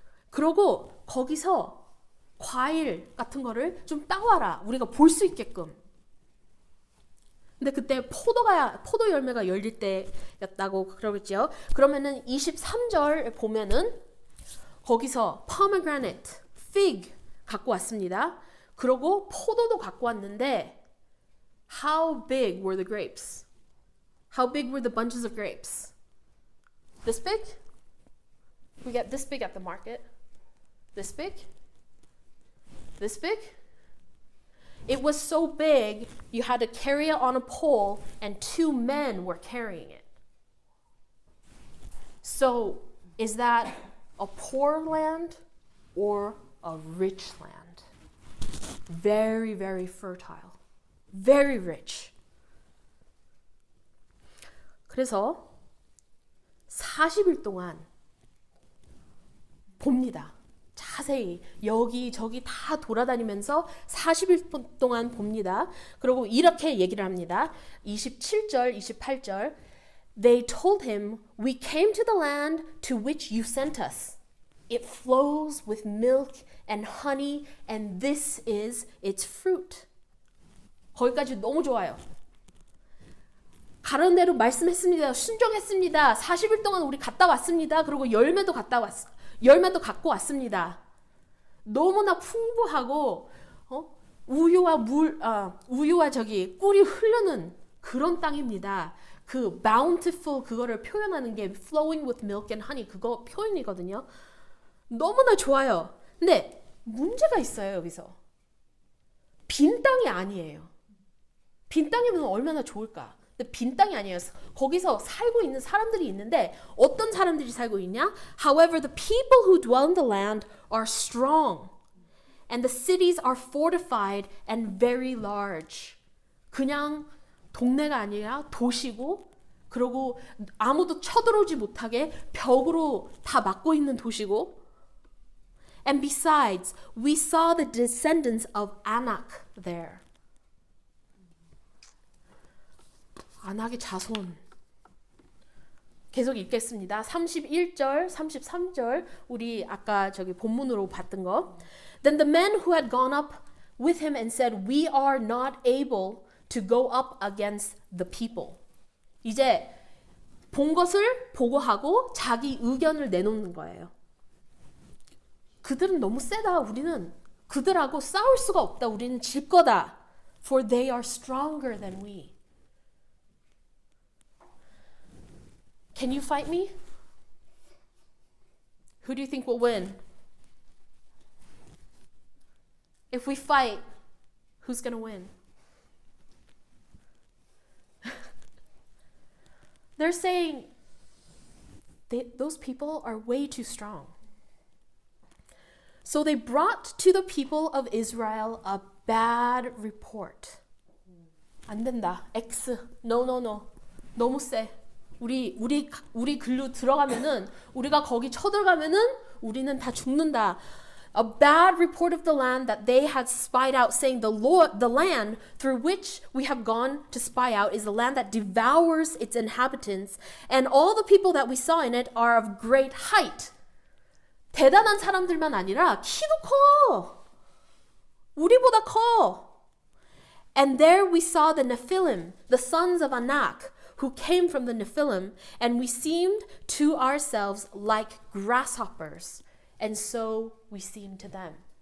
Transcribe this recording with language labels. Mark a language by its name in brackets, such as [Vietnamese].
[Korean] 그러고 거기서 과일 같은 거를 좀 따와라. 우리가 볼 수 있게끔. 근데 그때 포도 열매가 열릴 때였다고 그러겠죠. 그러면은 23절 보면은 거기서 pomegranate, fig 갖고 왔습니다. 그리고 포도도 갖고 왔는데 [English] how big were the grapes? How big were the bunches of grapes? This big? We get this big at the market. This big? This big? It was so big you had to carry it on a pole and 2 men were carrying it. So is that a poor land or a rich land? Very, very fertile. Very rich. [Korean] 그래서 40일 동안 봅니다. 자세히 여기저기 다 돌아다니면서 40일 동안 봅니다. 그리고 이렇게 얘기를 합니다. [English] 27절, 28절 They told him, We came to the land to which you sent us. It flows with milk and honey, and this is its fruit. [Korean] 거기까지 너무 좋아요. 가라는 대로 말씀했습니다. 순종했습니다. 40일 동안 우리 갔다 왔습니다. 그리고 열매도 갖고 왔습니다. 너무나 풍부하고 우유와 꿀이 흐르는 그런 땅입니다. 그 bountiful 그거를 표현하는 게 [English] flowing with milk and honey [Korean] 그거 표현이거든요. 너무나 좋아요. 근데 문제가 있어요. 여기서 빈 땅이 아니에요. 빈 땅이면 얼마나 좋을까? 근데 빈 땅이 아니에요. 거기서 살고 있는 사람들이 있는데 어떤 사람들이 살고 있냐? [English] However, the people who dwell in the land are strong, and the cities are fortified and very large. [Korean] 그냥 동네가 아니라 도시고, 그리고 아무도 쳐들어오지 못하게 벽으로 다 막고 있는 도시고. [English] And besides, we saw the descendants of Anak there. [Korean] 아낙의 자손. 계속 읽겠습니다. 31절, 33절 우리 아까 본문으로 봤던 거. [English] Then the men who had gone up with him and said, We are not able to go up against the people. [Korean] 이제 본 것을 보고하고 자기 의견을 내놓는 거예요. 그들은 너무 세다. 우리는 그들하고 싸울 수가 없다. 우리는 질 거다. [English] For they are stronger than we. Can you fight me? Who do you think will win? If we fight, who's going to win? They're saying, those people are way too strong. So they brought to the people of Israel a bad report. [Korean] 안 된다. X. No. 너무 세. 우리 글로 들어가면은 우리가 거기 쳐들어가면은 우리는 다 죽는다. [English] A bad report of the land that they had spied out, saying the land through which we have gone to spy out is a land that devours its inhabitants, and all the people that we saw in it are of great height. [Korean] 대단한 사람들만 아니라 키도 커. 우리보다 커. [English] And there we saw the Nephilim, the sons of Anak, who came from the Nephilim, and we seemed to ourselves like grasshoppers, and so we seemed to them.